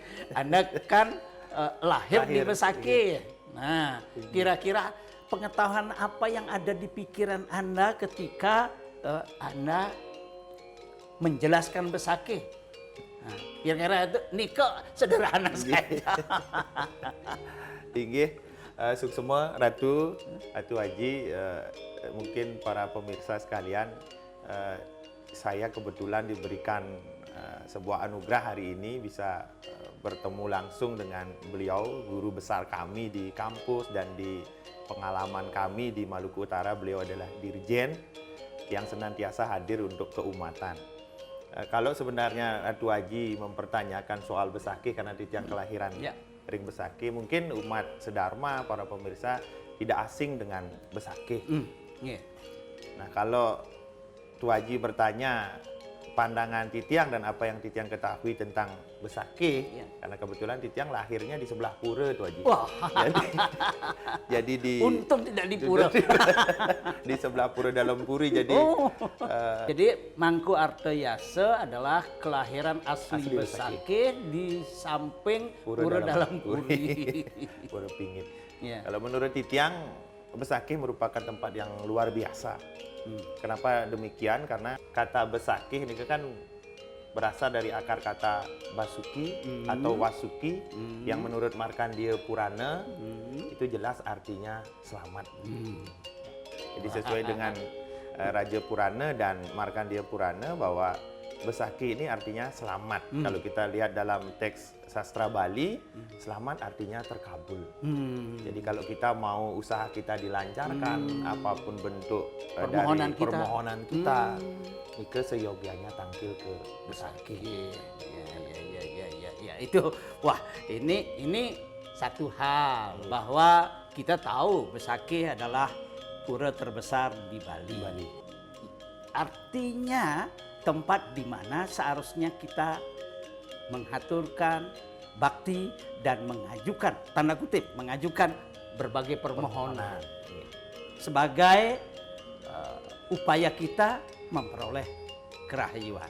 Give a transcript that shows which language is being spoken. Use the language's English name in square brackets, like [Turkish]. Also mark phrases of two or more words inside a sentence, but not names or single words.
[Indonesian] Anda kan lahir di Besakih. Nah, kira-kira pengetahuan apa yang ada di pikiran Anda ketika Anda menjelaskan Besakih? Nah, kira-kira itu Niko sederhana saja. [Balinese] Inggih, suksema [Indonesian] Ratu Haji, mungkin para pemirsa sekalian, saya kebetulan diberikan sebuah anugerah hari ini bisa bertemu langsung dengan beliau, guru besar kami di kampus dan di pengalaman kami di Maluku Utara. Beliau adalah dirjen yang senantiasa hadir untuk keumatan. Kalau sebenarnya Ratu Haji mempertanyakan soal Besakih karena titiang kelahiran Ring Besakih, mungkin umat sedharma, para pemirsa tidak asing dengan Besakih. Nah, kalau Tu Haji bertanya pandangan Titiang dan apa yang Titiang ketahui tentang Besakih, karena kebetulan Titiang lahirnya di sebelah pura, Tu Haji. Wah. Jadi di untung tidak di pura. Di sebelah pura dalam puri. Jadi jadi Mangku Artayase adalah kelahiran asli Besakih di samping pura dalam puri. Pura Pingit. Kalau menurut Titiang, Besakih merupakan tempat yang luar biasa. Kenapa demikian? Karena kata Besakih ini kan berasal dari akar kata Basuki atau Wasuki, yang menurut Markandeya Purana itu jelas artinya selamat. Jadi sesuai dengan Raja Purana dan Markandeya Purana bahwa Besakih ini artinya selamat. Kalau kita lihat dalam teks sastra Bali, selamat artinya terkabul. Jadi kalau kita mau usaha kita dilancarkan, apapun bentuk permohonan kita, itu seyogianya tangkil ke Besakih. Ya, itu. Wah, ini satu hal bahwa kita tahu Besakih adalah pura terbesar di Bali. Artinya tempat di mana seharusnya kita menghaturkan bakti dan mengajukan, tanda kutip, mengajukan berbagai permohonan sebagai upaya kita memperoleh kerahyuan.